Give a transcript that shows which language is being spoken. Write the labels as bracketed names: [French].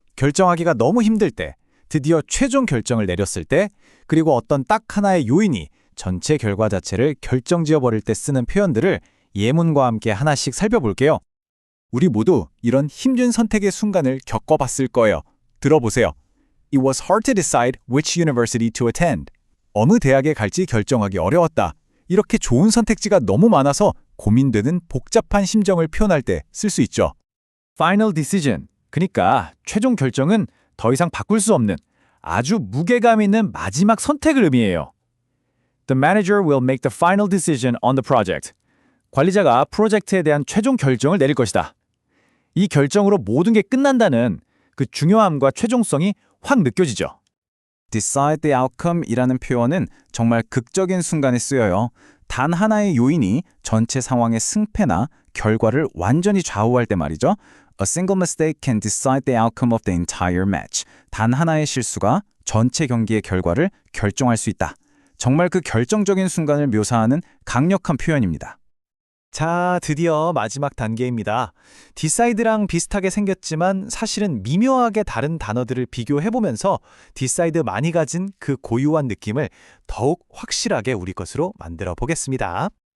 [Korean] 결정하기가 너무 힘들 때, 드디어 최종 결정을 내렸을 때, 그리고 어떤 딱 하나의 요인이 전체 결과 자체를 결정지어버릴 때 쓰는 표현들을 예문과 함께 하나씩 살펴볼게요. 우리 모두 이런 힘든 선택의 순간을 겪어봤을 거예요. 들어보세요. [English] It was hard to decide which university to attend. [Korean] 어느 대학에 갈지 결정하기 어려웠다. 이렇게 좋은 선택지가 너무 많아서 고민되는 복잡한 심정을 표현할 때 쓸 수 있죠. [English] Final decision. [Korean] 그러니까 최종 결정은 더 이상 바꿀 수 없는 아주 무게감 있는 마지막 선택을 의미해요. [English] The manager will make the final decision on the project. [Korean] 관리자가 프로젝트에 대한 최종 결정을 내릴 것이다. 이 결정으로 모든 게 끝난다는 그 중요함과 최종성이 확 느껴지죠. [English] Decide the outcome [Korean] 이라는 표현은 정말 극적인 순간에 쓰여요. 단 하나의 요인이 전체 상황의 승패나 결과를 완전히 좌우할 때 말이죠. [English] A single mistake can decide the outcome of the entire match. [Korean] 단 하나의 실수가 전체 경기의 결과를 결정할 수 있다. 정말 그 결정적인 순간을 묘사하는 강력한 표현입니다. 자, 드디어 마지막 단계입니다. decide랑 비슷하게 생겼지만 사실은 미묘하게 다른 단어들을 비교해보면서 decide 많이 가진 그 고유한 느낌을 더욱 확실하게 우리 것으로 만들어 보겠습니다.